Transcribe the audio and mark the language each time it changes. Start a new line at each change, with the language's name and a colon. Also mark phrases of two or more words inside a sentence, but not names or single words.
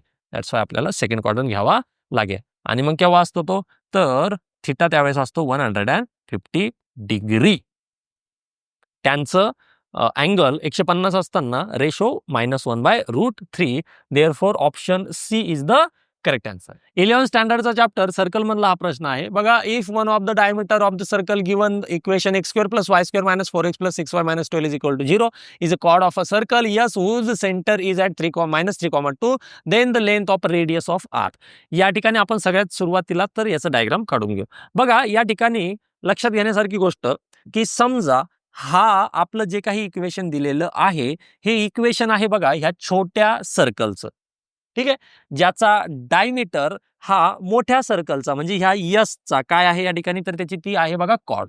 English: that's why
Marathi: आपल्याला
English: second quadrant
Marathi: घ्यावा लागेल. आणि मग केव्हा असतो तो, तर थिटा त्यावेळेस असतो 150 डिग्री. त्यांचं अँगल 150 असताना रेशो -1/√3.
English: Therefore option C is the correct answer.
Marathi: 11 स्टँडर्डचा
English: chapter circle
Marathi: मधला हा प्रश्न आहे बघा.
English: If one of the diameter of the circle given equation x² + y² - 4x + 6y - 12 = 0 is a chord of a circle yes whose center is at -3,2 then the length of radius of r.
Marathi: या ठिकाणी आपण सगळ्यात सुरुवातीला तर याचं डायग्राम काढून घेऊ. बघा या ठिकाणी लक्षात घेण्यासारखी गोष्ट की समजा हा आपलं जे काही इक्वेशन दिलेलं आहे हे इक्वेशन आहे बघा ह्या छोट्या सर्कलचं. ठीक आहे, ज्याचा डायमीटर हा मोठ्या सर्कलचा म्हणजे ह्या यसचा काय आहे या ठिकाणी, तर त्याची ती आहे बघा कॉर्ड.